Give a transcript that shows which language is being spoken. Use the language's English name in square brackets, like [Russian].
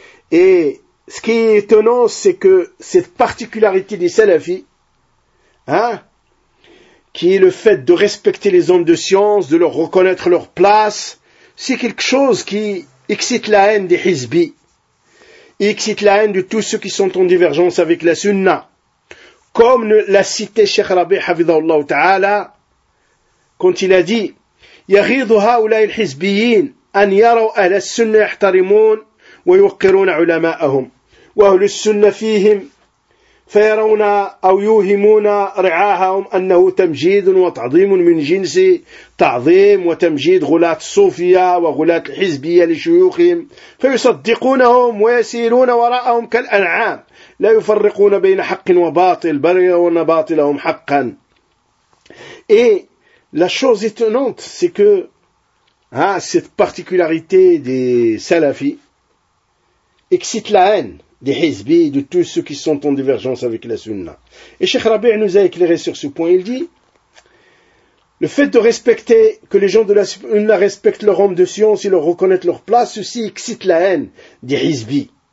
[French] Et ce qui est étonnant, c'est que cette particularité des salafis, qui est le fait de respecter les hommes de science, de leur reconnaître leur place, c'est quelque chose qui excite la haine des Hizbi, excite la haine de tous ceux qui sont en divergence avec la Sunna. Comme l'a cité Cheikh Rabi Hafidhahullah Ta'ala, quand il a dit: [Arabic] يغيظ هؤلاء الحزبيين أن يروا أهل السنة يحترمون ويوقرون علماءهم وأهل السنة فيهم فيرون أو يوهمون رعاهم أنه تمجيد وتعظيم من جنس تعظيم وتمجيد غلاة الصوفية وغلاة الحزبية لشيوخهم، فيصدقونهم ويسيرون وراءهم كالأنعام لا يفرقون بين حق وباطل بل يرون باطلهم حقا. [French] Et la chose étonnante, c'est que cette particularité des salafis excite la haine des Hizbi, de tous ceux qui sont en divergence avec la Sunna. Et Cheikh Rabi' nous a éclairé sur ce point. Il dit: le fait de respecter, que les gens de la Sunna respectent leur homme de science et leur reconnaissent leur place, ceci excite la haine des Hizbi.